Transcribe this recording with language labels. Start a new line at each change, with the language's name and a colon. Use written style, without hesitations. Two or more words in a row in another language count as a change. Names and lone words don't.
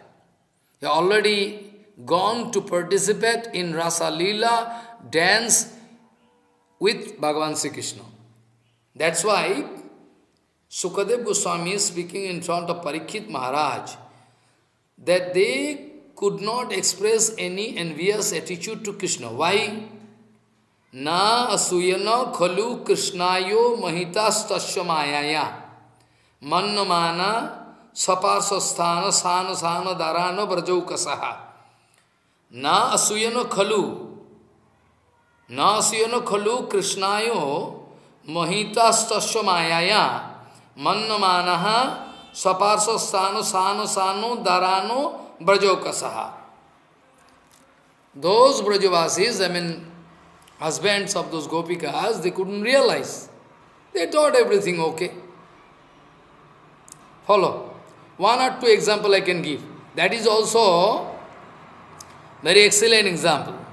English: They already gone to participate in Rasa Leela dance with Bhagavan Sri Krishna. That's why Sukadev Goswami is speaking in front of Parikshit Maharaj that they could not express any envious attitude to Krishna. Why?
Sanskrit: Na asuyana khalu krishnayo mahitastasya mayaya mannamana sapasasthana sana sana dharana brajaukasaha. Na asuyana khalu krishnayo mahitastasya mayaya mannamanaha sapasasthana sana sana dharano Brajokasaha.
English: Those Brajavasis, husbands of those Gopikas, they couldn't realize. They thought everything okay. Follow. One or two example I can give. That is also very excellent example.